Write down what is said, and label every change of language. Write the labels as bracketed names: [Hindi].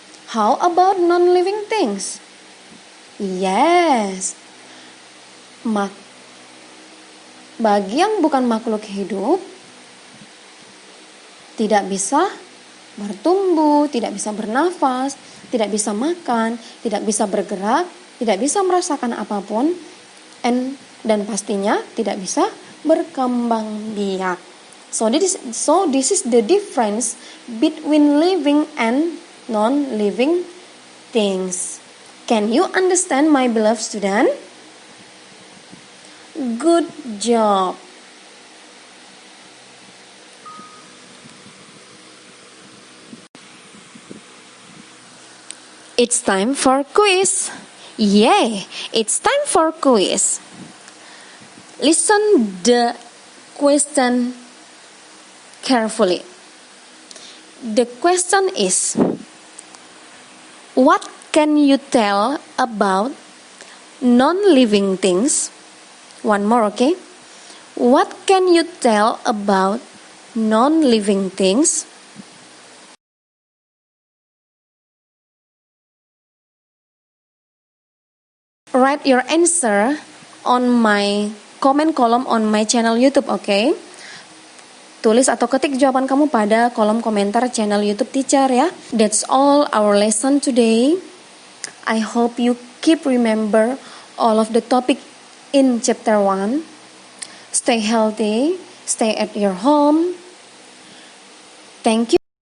[English] How about non-living things? Yes. [Indonesian] Bagi yang bukan makhluk hidup, tidak bisa bertumbuh, tidak bisa bernafas, tidak bisa makan, tidak bisa bergerak, tidak bisa merasakan apapun, dan pastinya tidak bisa berkembang biak. [English] So this is the difference between living and non-living things. Can you understand, my beloved student? Good job. It's time for quiz. Yay! It's time for quiz. Listen the question carefully. The question is, what can you tell about non-living things? One more, okay? What can you tell about non-living things? write your answer on my comment column on my channel YouTube, okay? [Indonesian] Tulis atau ketik jawaban kamu pada kolom komentar channel YouTube Teacher ya. [English] That's all our lesson today. I hope you keep remember all of the topic in chapter 1. Stay healthy, stay at your home. Thank you.